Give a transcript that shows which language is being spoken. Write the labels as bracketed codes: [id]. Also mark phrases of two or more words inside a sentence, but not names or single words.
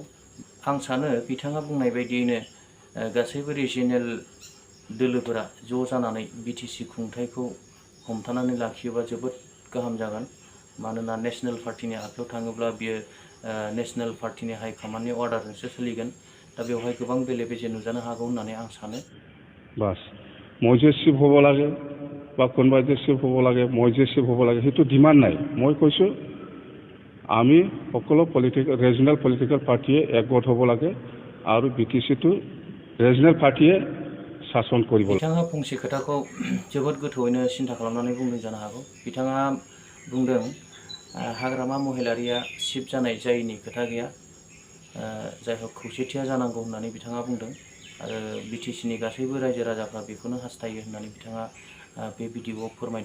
[brx] आं सानो बिथाङा बुंनाय बायदियैनो गासैबो रिजिनेल दोलोफोरा ज' जानानै बिटिसि खुंथायखौ हमथानानै लाखियोबा जोबोद गाहाम जागोन। मानोना नेशनेल पार्टिनि आखायाव थाङोब्ला बियो [en] national party high command order [brx] सोलिगोन। दा बेवहाय गोबां बेले बेजे नुजानो हागौ होननानै आं सानो। [as] বাস মই যে চিফ হ'ব লাগে বা কোনোবাই যে চিফ হ'ব লাগে, মই যে চিফ হ'ব লাগে সেইটো ডিমাণ্ড নাই। মই কৈছোঁ আমি সকলো [en] regional political party [as] একগোট হ'ব লাগে আৰু বিটিচিটো [en] regional party [as] শাসন কৰিব লাগে। [brx] बिथाङा फंसे खोथाखौ जोबोद गोथौयैनो सिन्था खालामनानै बुंदों जानो हागौ। बिथाङा बुंदों हाग्रामा महिलारीया चिफ जानाय जायैनि खोथा गैया, जायहक खौसेथिया जानांगौ होननानै बिथाङा बुंदों आरो बिटिसिनि गासैबो रायजो राजाफ्रा बेखौनो हास्थायो होननानै बिथाङा बे भिडिअआव फोरमायदों।